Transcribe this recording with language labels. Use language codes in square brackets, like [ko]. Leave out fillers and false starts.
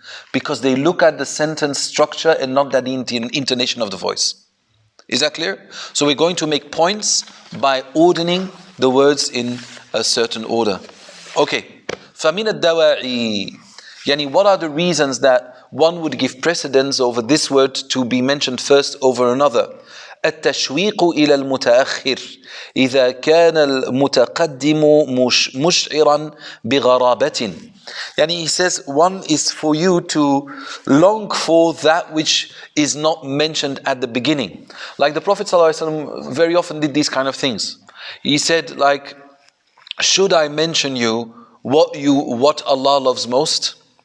[en] Because they look at the sentence structure and not at the intonation of the voice. Is that clear? So we're going to make points by ordering the words in a certain order. Okay. [ar] فَمِنَ الدَّوَاعِي [en] what are the reasons that one would give precedence over this word to be mentioned first over another? [ar] التشويق إلى المتأخر إذا كان المتقدم مشعرا بغرابة. [en] He says one is for you to long for that which is not mentioned at the beginning. Like the Prophet ﷺ very often did these kind of things. He said like, should I mention you what Allah loves most?